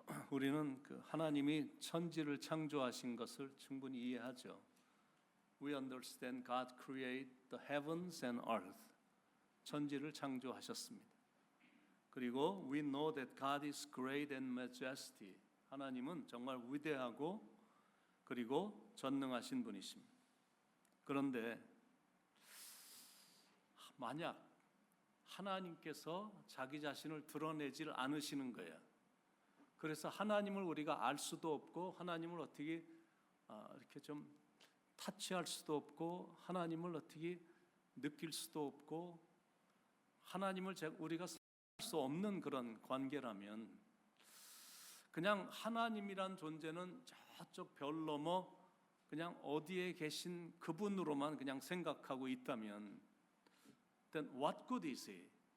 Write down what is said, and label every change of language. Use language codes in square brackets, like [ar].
[ko] 우리는 그 하나님이 천지를 창조하신 것을 충분히 이해하죠. [en] We understand God created the heavens and earth. [ko] 천지를 창조하셨습니다. [en] 그리고 we know that God is great and majesty. [ko] 하나님은 정말 위대하고 그리고 전능하신 분이십니다. 그런데 만약 하나님께서 자기 자신을 드러내질 않으시는 거예요. 그래서 하나님을 우리가 알 수도 없고 하나님을 어떻게 이렇게 좀 타치할 수도 없고 하나님을 어떻게 느낄 수도 없고 하나님을 우리가 살 수 없는 그런 관계라면 그냥 하나님이란 존재는 저쪽 별 넘어 그냥 어디에 계신 그분으로만 그냥 생각하고 있다면 [en] then what good is he?